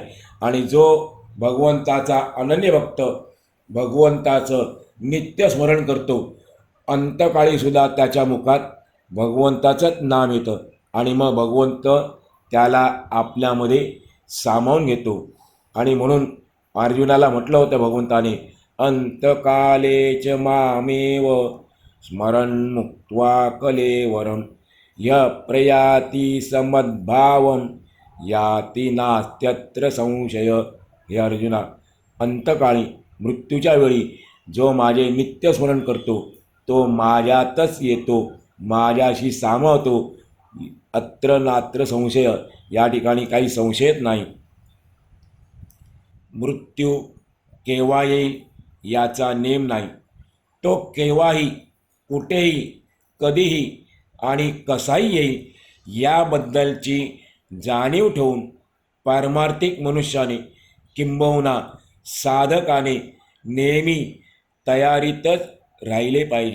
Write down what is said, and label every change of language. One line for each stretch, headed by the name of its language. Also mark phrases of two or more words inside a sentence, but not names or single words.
Marathi: आणि जो भगवंताचा अनन्य भक्त भगवंताचं नित्य स्मरण करतो, अंतकाळीसुद्धा त्याच्या मुखात भगवंताचंच नाम येतं आणि मग भगवंत त्याला आपल्यामध्ये सामावून घेतो. आणि म्हणून अर्जुनाला म्हटलं होतं भगवंताने,
Sanskrit: अंतकाले च मामेव स्मरण मुक्त्वा कलेवरम य प्रयाती समद्भावम याती नास्त्यत्र संशय.
Marathi: हे अर्जुना, अंतकाळी मृत्यूच्या वेळी जो माझे नित्य स्मरण करतो तो माझ्यातच येतो, माझ्याशी सामावतो.
Sanskrit: अत्र नात्र संशय,
Marathi: या ठिकाणी काही संशयच नाही. मृत्यू केव्हा येईल याचा नेम नाही. तो केव्हाही, कुठेही, कधीही आणि कसाही येईल याबद्दलची जाणीव ठेवून पारमार्थिक मनुष्याने किंबहुना साधकाने नेहमी तयारीतच राहिले पाहिजे.